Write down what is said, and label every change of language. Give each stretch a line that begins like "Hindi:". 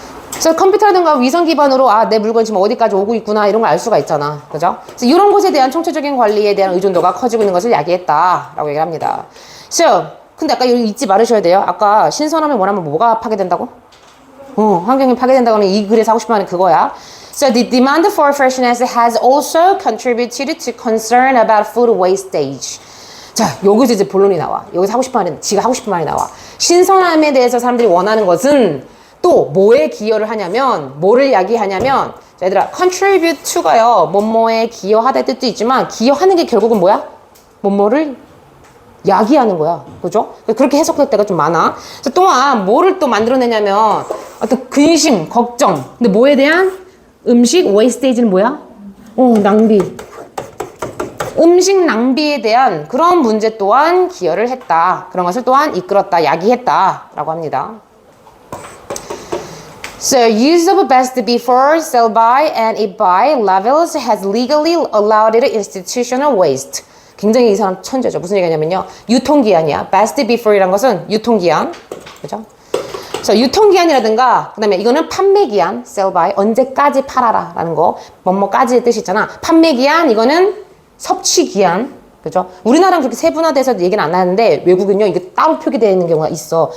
Korean: 그래서 컴퓨터라든가 위성 기반으로 내 물건 지금 어디까지 오고 있구나 이런 걸 알 수가 있잖아. 그죠? 그래서 이런 것에 대한 총체적인 관리에 대한 의존도가 커지고 있는 것을 야기했다라고 얘기를 합니다. So, 근데 아까 여기 잊지 말으셔야 돼요. 아까 신선하면 원하면 뭐가 파괴된다고? 환경이 파괴된다고 하면 이 글에서 하고 싶어 하는 그거야.
English: So the demand for freshness has also contributed to concern about food wastage.
Korean: 자, 여기서 이제 본론이 나와. 여기서 하고 싶어 하는, 지가 하고 싶은 말이 나와. 신선함에 대해서 사람들이 원하는 것은 또 뭐에 기여를 하냐면, 뭐를 야기하냐면, 자, 얘들아, contribute to가요, 뭐뭐에 기여하다의 뜻도 있지만, 기여하는 게 결국은 뭐야? 뭐뭐를 야기하는 거야. 그죠? 그렇게 해석될 때가 좀 많아. 또한 뭐를 또 만들어내냐면, 어떤 근심, 걱정. 근데 뭐에 대한? 음식 wastage는 뭐야? 낭비. 음식 낭비에 대한 그런 문제 또한 기여를 했다. 그런 것을 또한 이끌었다, 야기했다 라고 합니다.
English: So, use of best before, sell by, and eat by levels has legally allowed it institutional waste.
Korean: 굉장히 이 사람 천재죠. 무슨 얘기냐면요. 유통기한이야. best before이란 것은 유통기한. 그죠? 그래서 유통기한이라든가, 그 다음에 이거는 판매기한, sell by, 언제까지 팔아라 라는 거. 뭐뭐까지의 뜻이 있잖아. 판매기한, 이거는 섭취기한, 그죠? 우리나라는 그렇게 세분화돼서 얘기는 안 하는데 외국은요 이게 따로 표기되어 있는 경우가 있어.